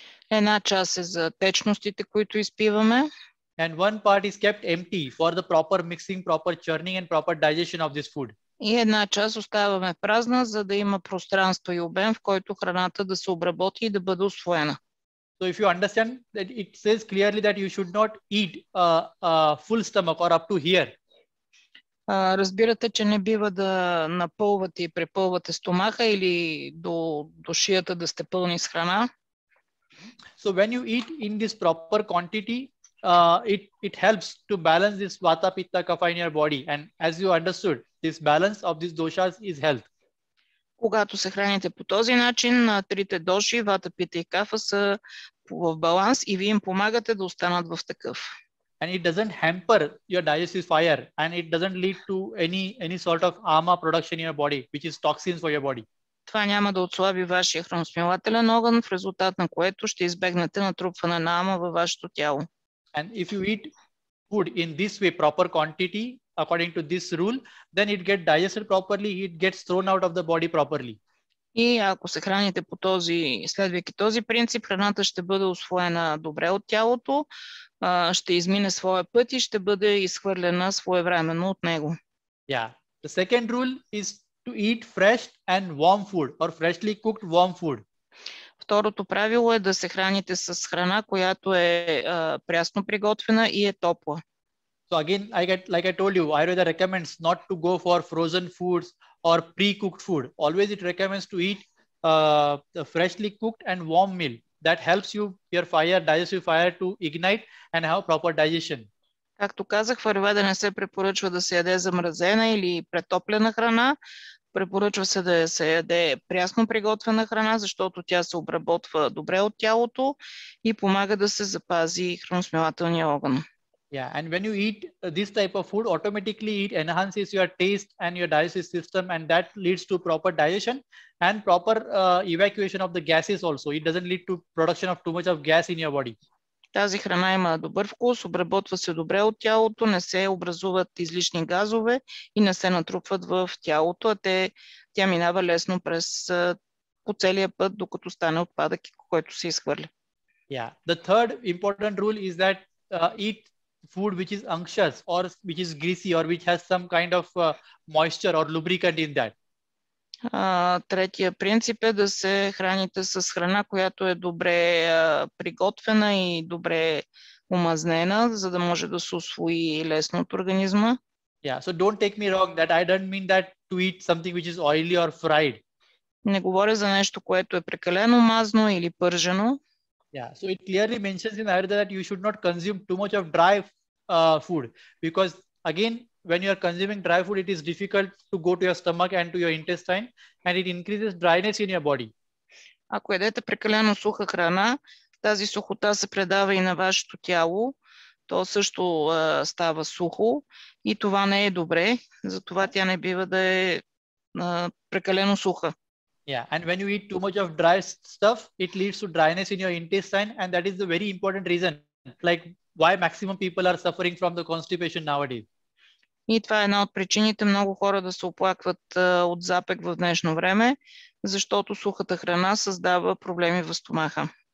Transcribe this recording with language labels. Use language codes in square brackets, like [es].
[bg] Една част е за течностите, които изпиваме. [en] And one part is kept empty for the proper mixing, proper churning and proper digestion of this food. [bg] И една част оставяме празна, за да има пространство и обем, в който храната да се обработи и да бъде усвоена. [en] So if you understand that it says clearly that you should not eat a full stomach or up to here. [bg] Разбирате, че не бива да напълвате и препълвате стомаха или до шията да сте пълни с храна. [en] So when you eat in this proper quantity, it helps to balance this vata, pitta, kapha in your body. And as you understood, this balance of these doshas is health. [bg] Когато се храните по този начин, трите доши, вата, пита и кафа са в баланс и вие им помагате да останат в такъв. [en] And it doesn't hamper your digestive fire, and it doesn't lead to any sort of ama production in your body, which is toxins for your body. [bg] Това няма да отслаби вашия храносмилателен огън, в резултат на което ще избегнете натрупване на ама във вашето тяло. [en] And if you eat food in this way, proper quantity, according to this rule, then it gets digested properly, it gets thrown out of the body properly. [bg] И ако се храните по следвайки този принцип, храната ще бъде усвоена добре от тялото, ще измине своя път и ще бъде изхвърлена своевременно от него. [en] Yeah. The second rule is to eat fresh and warm food or freshly cooked warm food. [bg] Второто правило е да се храните с храна, която е прясно приготвена и е топла. [en] So again, like I told you, Ayurveda recommends not to go for frozen foods or pre-cooked food. Always it recommends to eat the freshly cooked and warm meal. That helps your digestive fire to ignite and have proper digestion. [bg] Както казах, в Аюрведа не се препоръчва да се яде замразена или претоплена храна. Препоръчва се да се яде прясно приготвена храна, защото тя се обработва добре от тялото и помага да се запази храносмилателния огън. [en] Yeah, and when you eat this type of food, automatically it enhances your taste and your digestive system, and that leads to proper digestion and proper evacuation of the gases also. It doesn't lead to production of too much of gas in your body. [bg] Тази храна има добър вкус, обработва се добре от тялото, не се образуват излишни газове и не се натрупват в тялото, тя минава лесно по целия път, докато стане отпадък, който се изхвърля. [en] Yeah. The third important rule is that eat food which is unctuous or which is greasy or which has some kind of moisture or lubricant in that. [bg] Третия принцип е да се храните с храна, която е добре приготвена и добре омазнена, за да може да се усвои лесно от организма. [en] Yeah, so don't take me wrong that I don't mean that to eat something which is oily or fried. [bg] Не говоря за нещо, което е прекалено мазно или пържено. [en] Yeah, so it clearly mentions in Ayurveda that you should not consume too much of dry food, because again, when you are consuming dry food, it is difficult to go to your stomach and to your intestine, and it increases dryness in your body. [bg] Ако ядете прекалено суха храна, тази сухота се предава и на вашето тяло. То също става сухо и това не е добре, затова тя не бива да е прекалено суха. [en] Yeah, and when you eat too much of dry stuff, it leads to dryness in your intestine, and that is the very important reason, like why maximum people are suffering from the constipation nowadays. [bg] И това е една от причините много хора да се оплакват от запек в днешно време, защото сухата храна създава проблеми в стомаха.